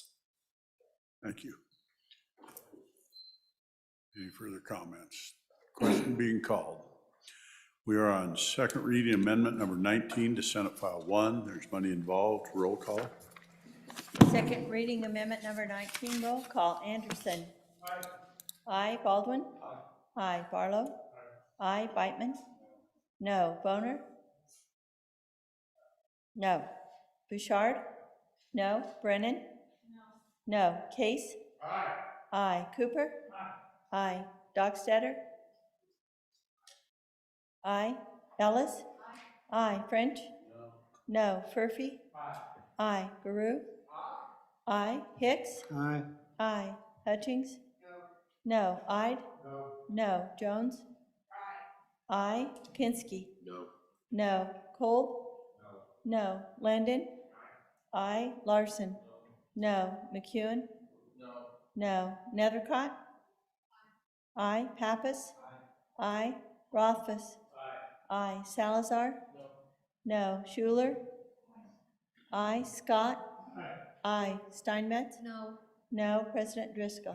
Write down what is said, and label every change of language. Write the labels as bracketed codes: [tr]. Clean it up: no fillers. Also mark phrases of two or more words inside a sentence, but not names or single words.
[en] Thank you. Any further comments? Question being called. We are on second reading amendment number 19 to Senate File 1. There's money involved. Roll call. Second reading amendment number 19, roll call. Anderson. Aye. Baldwin. Aye. Barlow. Aye. Beitman. No. Boner. No. Bouchard. No. Brennan. No. Case. Aye. Cooper. Aye. Dockstader. Aye. Ellis. Aye. French. No. Furphy. Aye. Guru. Aye. Hicks. Aye. Aye. Hutchings. No. Ide. No. Jones. Aye. Pinsky. No. Kolb. No. Landon. Aye. Larson. No. McEwen. No. Nethercott. Aye. Pappas. Aye. Rothfuss. Aye. Salazar. No. Schuler. Aye. Scott. Aye. Steinmetz. No. No. President Driscoll.